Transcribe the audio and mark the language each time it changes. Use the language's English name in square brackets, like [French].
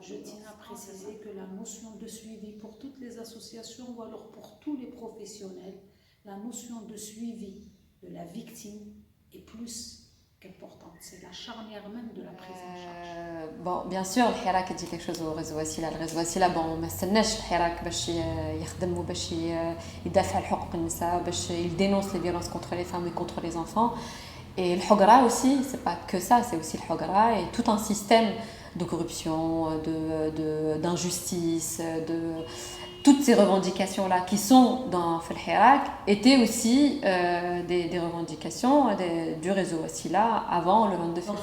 [French] Je tiens à préciser que la notion de suivi pour toutes les associations ou alors pour tous les professionnels, la notion de suivi de la victime est plus qu'importante. C'est la charnière même de la prise en charge. Bon, bien sûr, الحراك dit quelque chose au réseau وسيلة. [Arabic] الريزو وسيلة ما استناش الحراك باش يخدم وباش يدافع على حقوق النساء، باش يدينونس [French] les violences contre les femmes et contre les enfants. Et le Hogra aussi, c'est pas que ça, c'est aussi le Hogra et tout un système de corruption, d'injustice, toutes ces revendications-là qui sont dans le Hirak étaient aussi des revendications du réseau Wassila avant le 22 février.